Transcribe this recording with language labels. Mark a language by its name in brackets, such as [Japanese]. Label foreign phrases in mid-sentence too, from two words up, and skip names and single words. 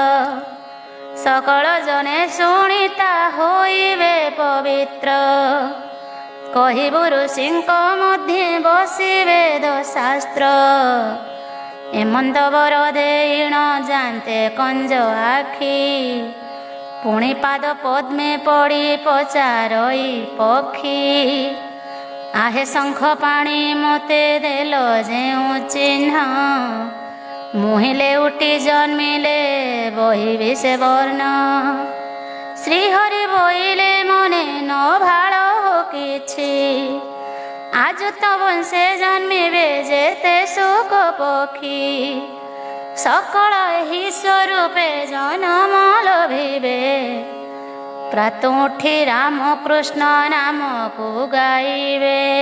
[Odia] ସକଳ ଜନେ ଶୁଣିତା ହୋଇବେ ପବିତ୍ର କହିବୁ ଋଷିଙ୍କ ମଧ୍ୟେ ବସି ବେଦ ଶାସ୍ତ୍ର ଏମନ୍ତ ବର ଦେଇଣ ଯାନ୍ତେ କଞ୍ଜ ଆଖି ପୁଣି ପାଦ ପଦ୍ମେ ପଡ଼ି ପଚାରଇ ପକ୍ଷୀ ଆହେ ଶଙ୍ଖ ପାଣି ମୋତେ ଦେଲ ଯେଉଁ ଚିହ୍ନ ମୁହିଲେ ଉଠି ଜନ୍ମିଲେ ବହିବି ସେ ବର୍ଣ୍ଣ ଶ୍ରୀହରି ବୋଇଲେ ମନେ ନ ଭାଳ କିଛି ଆଜ ତୋ ବଂଶେ ଜନ୍ମିବେ ଯେତେ ସୁଖ ପକ୍ଷୀ ସକଳ ଏହି ସ୍ୱରୂପେ ଜନ୍ମ ଲଭିବେ ପ୍ରାତ ଉଠି ରାମ କୃଷ୍ଣ ନାମ କୁ ଗାଇବେ